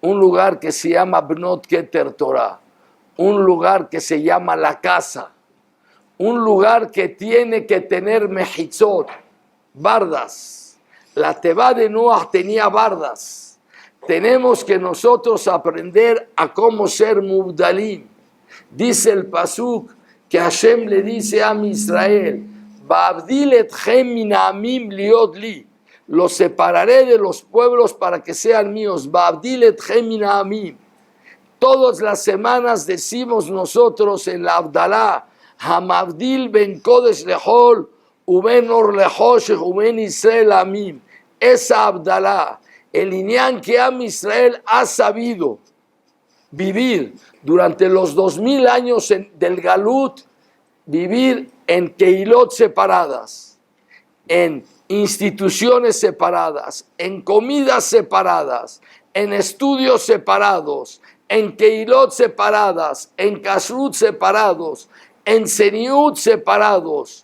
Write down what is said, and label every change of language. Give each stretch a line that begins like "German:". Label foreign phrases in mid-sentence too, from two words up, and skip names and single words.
Spanish: un lugar que se llama Bnot Keter Torah, un lugar que se llama la casa, un lugar que tiene que tener mejitzot, bardas. La Teba de Noah tenía bardas. Tenemos que nosotros aprender a cómo ser mubdalim. Dice el pasuk que Hashem le dice a Israel,
Hebrew: ואבדיל אתכם מן העמים להיות לי.
Spanish: Los separaré de los pueblos para que sean míos.
Hebrew: ואבדיל אתכם מן העמים.
Spanish: Todas las semanas decimos nosotros en la Abdalá,
Hebrew: המבדיל בין קודש לחול ובין אור לחושך, ובין ישראל עמים.
Spanish: Esa Abdalá, el Inyan que Am Israel ha sabido vivir durante los 2000 años del Galut, vivir en Keilot separadas, en instituciones separadas, en comidas separadas, en estudios separados, en Keilot separadas, en Kashrut separados, en Seniut separados.